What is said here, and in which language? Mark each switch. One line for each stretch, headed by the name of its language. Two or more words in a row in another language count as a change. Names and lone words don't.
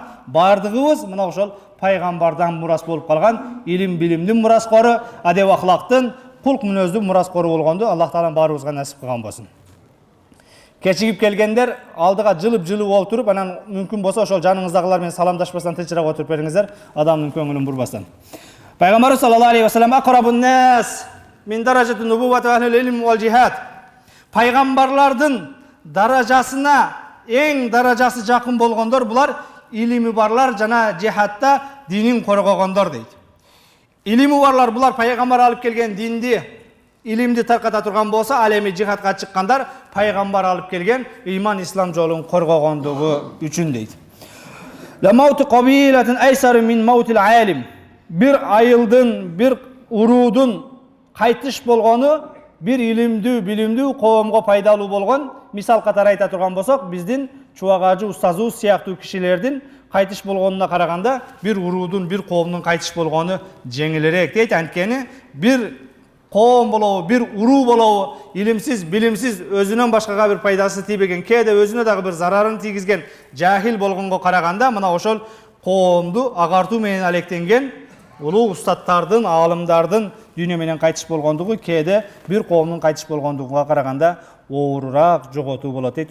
Kyrgyz: Бардыгыбыз мына ошол пайгамбардан мурас болуп калган, илим, билимдин мураскору, адеп, ахлактын, кулк, мүнөздүн мураскору болгонду Аллах Таала баарыбызга насип кылган болсун. Кечигип келгендер алдыга жылып олтуруп, анан мүмкүн болсо ошол жаныңыздагылар менен саламдашпастан тынчыраак отуруп бериңиздер, адамдын көңүлүн бурбастан. Пайгамбар
Arabic: صلى الله عليه وسلم: "أقرب الناس من درجة النبوة أهل العلم والجهاد."
Kyrgyz: Пайгамбарлардын даражасына эң даражасы жакын болгондор булар илими барлар жана жихадта динин коргогондор дейт. Илими барлар булар пайгамбар алып келген динди, илимди тарката турган болсо, ал эми жихадка чыккандар пайгамбар алып келген иман, ислам жолун коргогондугу үчүн дейт.
Arabic: لا موت قبيلة أيسر من موت العالم.
Kyrgyz: Bir айылдын, bir уруудун кайтыш болгону bir илимдүү, билимдүү коомго пайдалуу болгон. Мисал катары айта турган болсок, биздин чубагажы, устазыбыз сыяктуу кишилердин кайтыш болгонуна караганда bir уруудун, bir коомдун кайтыш болгону жеңилирээк дейт. Анткени bir коом болобу, bir уруу болобу, илимсиз, билимсиз, өзүнөн башкага bir пайдасы тийбеген, кээде өзүнө дагы bir зарарын тийгизген жахил болгонго караганда, мына ошол коомду агартуу менен алектенген улуу устаттардын, аалымдардын дүйнө менен кайтыш болгондугу кээде bir коомдун кайтыш болгондугуна караганда оорураак, жоготуу болот дейт.